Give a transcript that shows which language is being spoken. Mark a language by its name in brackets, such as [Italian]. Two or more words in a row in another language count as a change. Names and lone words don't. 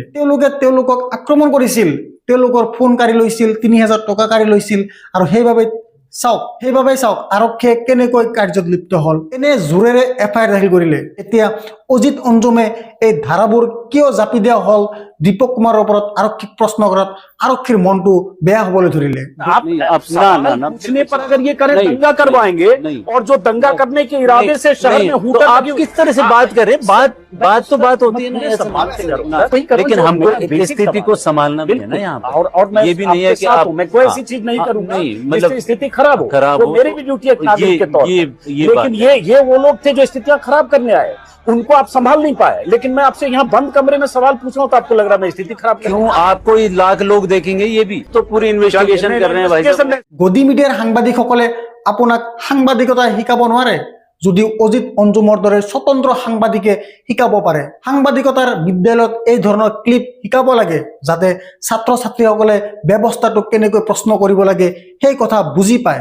[Assamese] তেওঁলোকক আক্ৰমণ কৰিছিল। তেওঁলোকৰ ফোন কাঢ়ি লৈছিল, 3000 টকা কাঢ়ি লৈছিল। আৰু সেইবাবে চাওক আৰক্ষীয়ে কেনেকৈ কাৰ্যত লিপ্ত হ'ল। এনে জোৰেৰে FIR দাখিল কৰিলে। এতিয়া অজিত অঞ্জুমে এই ধাৰাবোৰ কিয় জাপি দিয়া হ'ল দীপক কুমাৰৰ ওপৰত আৰক্ষীক प्रश्न কৰাত আৰক্ষীৰ মনটো বেয়া হ'বলৈ ধৰিলে। [Hindi] आप पूछने पर अगर ये करें दंगा करवाएंगे, और जो दंगा करने के इरादे से शहर में हूटर आप किस तरह से बात करें? बात होती है ना, ऐसा लेकिन हमको स्थिति को संभालना भी है ना यहाँ पर। और मैं ये भी नहीं है कि आप मैं कोई ऐसी चीज नहीं करूंगा नहीं, मतलब जिससे स्थिति खराब हो। खराब वो हो मेरी भी ड्यूटी है नागरिक के तौर पर। ये लेकिन ये वो लोग थे जो स्थितियां खराब करने आए, उनको आप संभाल नहीं पाए। लेकिन मैं आपसे यहाँ बंद कमरे में सवाल पूछ रहा हूँ तो आपको लग रहा है मैं स्थिति खराब कर रहा हूं। क्यों? आपको 1 लाख लोग देखेंगे, ये भी तो पूरी इन्वेस्टिगेशन कर रहे हैं भाई साहब। [Assamese] গদি মিডিয়াৰ সাংবাদিকসকলে আপোনাক সাংবাদিকতা শিকাব নোৱাৰে, যদিও অজিত অঞ্জুমৰ দৰে স্বতন্ত্ৰ সাংবাদিকে শিকাব পাৰে। সাংবাদিকতাৰ বিদ্যালয়ত এই ধৰণৰ ক্লিপ শিকাব লাগে, যাতে ছাত্ৰ ছাত্ৰীসকলে ব্যৱস্থাটোক কেনেকৈ প্ৰশ্ন কৰিব লাগে সেই কথা বুজি পায়।